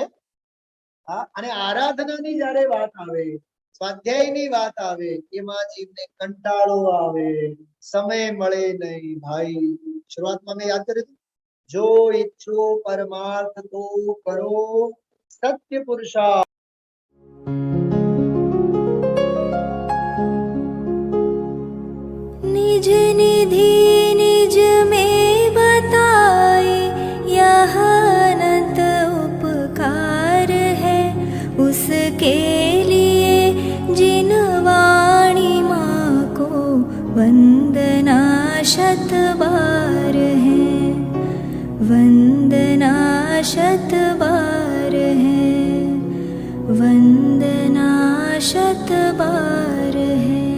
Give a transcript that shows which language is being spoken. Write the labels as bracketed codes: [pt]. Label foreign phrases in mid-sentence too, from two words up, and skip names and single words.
[gu] હા, અને આરાધનાની જ્યારે વાત આવે, સ્વાધ્યાયની વાત આવે, એમાં જીવને કંટાળો આવે, સમય મળે નહીં. ભાઈ, શરૂઆતમાં મેં યાદ કર્યું, જો ઈચ્છો પરમાર્થ તો કરો સત્ય પુરુષા। [hi] निज निधि निज में बताए, यह अनंत उपकार है उसके लिए जिन वाणी माँ को वंदना शत बार है, वंदना शत बार है, वंदना शत बार है।